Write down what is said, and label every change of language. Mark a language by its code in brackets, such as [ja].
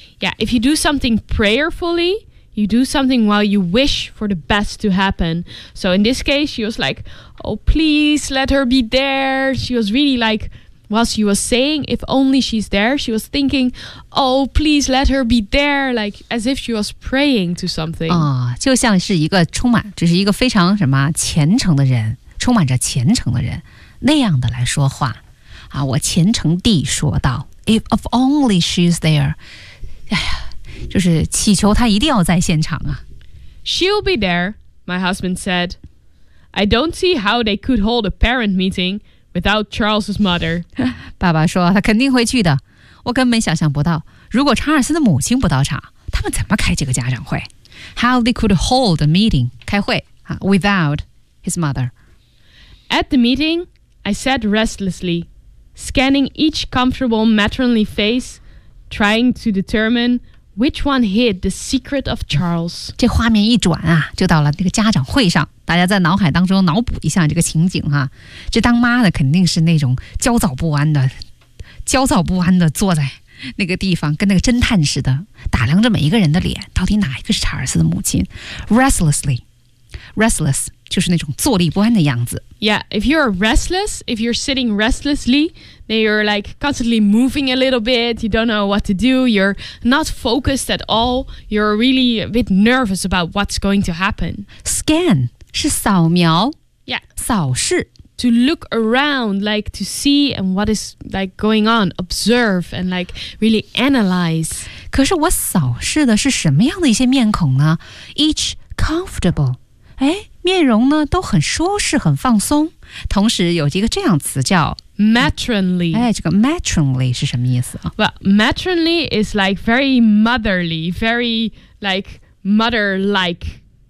[en] Yeah, if you do something prayerfully, you do something while you wish for the best to happen. So in this case, she was like, oh, please let her be there. She was really like... While she was saying, if only she's there, she was thinking, oh, please let her be there, like as if she was praying to something. [zh] 哦，就像是一个充满，就是一个非常什么虔诚的人，充满着虔诚的人，那样的来说话。啊，我虔诚地说道 [en] if of only she's there, [zh] 哎呀，就是祈求她一定要在现场啊。 [en] She'll be there, my husband said. I don't see how they could hold a parent meeting. Without Charles's mother. [zh] 爸爸说他肯定会去的。我根本想象不到如果查尔斯的母亲不到场他们怎么开这个家长会。 [en] How they could hold a meeting, 开会、without his mother. At the meeting, I sat restlessly, scanning each comfortable matronly face, trying to determine which one hid the secret of Charles. [zh] 这画面一转啊就到了那个家长会上。大家在脑海当中脑补一下这个情景哈，这当妈的肯定是那种焦躁不安的，焦躁不安的坐在那个地方，跟那个侦探似的打量着每一个人的脸，到底哪一个是查尔斯的母亲 ？Restlessly, restless 就是那种坐立不安的样子。 [en] Yeah, if you're restless, if you're sitting restlessly, then you're like constantly moving a little bit. You don't know what to do. You're not focused at all. You're really a bit nervous about what's going to happen. [zh] Scan. 是扫描 yeah, 扫视 [en] to look around, like to see and what is like going on, observe and like really analyze. [zh] 可是我扫视的是什么样的一些面孔呢？ [en] Each comfortable, [zh] 哎，面容呢都很舒适，很放松。同时有一个这样词叫 [en] matronly. [zh] 哎，这个 matronly 是什么意思啊？ [en] Well, matronly is like very motherly, very like mother-like.